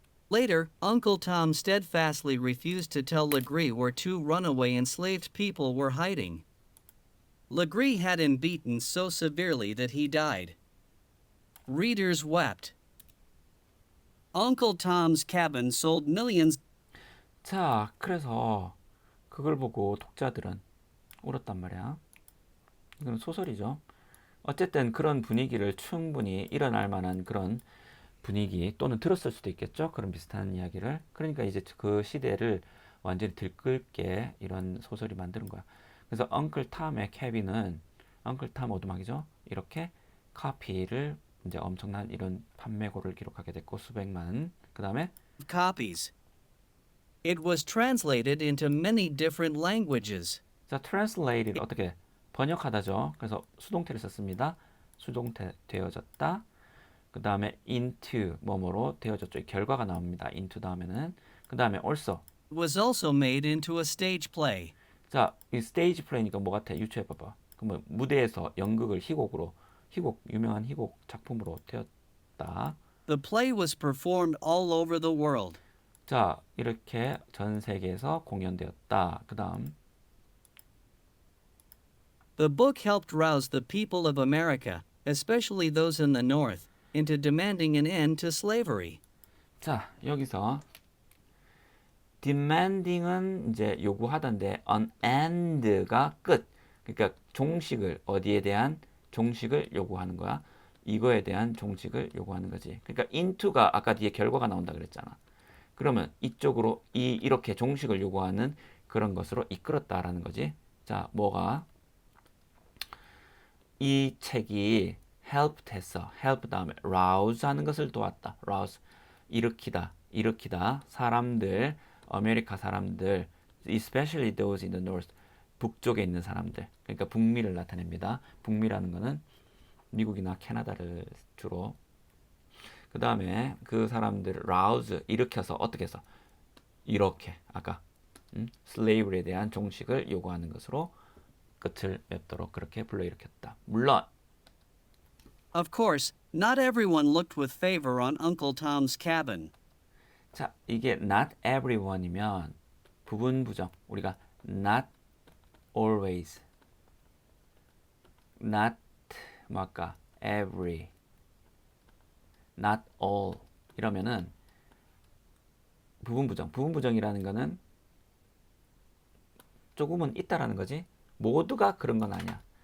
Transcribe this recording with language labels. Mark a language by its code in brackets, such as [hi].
[en] Later, Uncle Tom steadfastly refused to tell Legree where two runaway enslaved people were hiding. Legree had him beaten so severely that he died. Readers wept. Uncle Tom's Cabin sold millions. [ko] 자, 그래서 그걸 보고 독자들은 울었단 말이야. 이건 소설이죠. 어쨌든 그런 분위기를 충분히 일어날 만한 그런 분위기 또는 들었을 수도 있겠죠. 그런 비슷한 이야기를. 그러니까 이제 그 시대를 완전히 들끓게 이런 소설이 만드는 거야. 그래서 엉클 탐의 캐비는 엉클 탐 오두막이죠. 이렇게 카피를 이제 엄청난 이런 판매고를 기록하게 됐고 수백만. 그다음에 [en] Copies. It was translated into many different languages. [ko] 자, translated 어떻게 번역하다죠. 그래서 수동태를 썼습니다. 수동태 되어졌다. 그 다음에 into 뭐뭐로 되어졌죠. 이 결과가 나옵니다. into 다음에는 그 다음에 also. [en] It was also made into a stage play. [ko] 자, 이 스테이지 플레이니까 뭐 같아? 유추해 봐봐. 그러면 무대에서 연극을 희곡으로 희곡 유명한 희곡 작품으로 되었다. [en] The play was performed all over the world. [ko] 자, 이렇게 전 세계에서 공연되었다. 그 다음 [en] The book helped rouse the people of America, especially those in the North, into demanding an end to slavery. [ko] 자, 여기서 demanding은 이제 요구하던데 [en] an end [ko] 가 끝. 그러니까 종식을 어디에 대한 종식을 요구하는 거야. 이거에 대한 종식을 요구하는 거지. 그러니까 into가 아까 뒤에 결과가 나온다 그랬잖아. 그러면 이쪽으로 이렇게 종식을 요구하는 그런 것으로 이끌었다라는 거지. 자, 뭐가 이 책이 helped 했어. help 다음에 rouse 하는 것을 도왔다. rouse 일으키다 사람들 아메리카 사람들 [en] especially those in the north [ko] 북쪽에 있는 사람들 그러니까 북미를 나타냅니다. 북미라는 거는 미국이나 캐나다를 주로 그 다음에 그 사람들을 rouse 일으켜서 어떻게 해서 이렇게 아까 slavery에 대한 종식을 요구하는 것으로 끝을 맺도록 그렇게 불러일으켰다. 물론 [en] Of course, not everyone looked with favor on Uncle Tom's Cabin. [ko] 자, 이게 [en] not everyone [ko] 이면 부분 부정 우리가 [en] not always [ko] not 뭐 아까 every not all 이러면은 부분 부정이라는 거는 조금은 있다라는 거지 모두가 그런 건 아니야.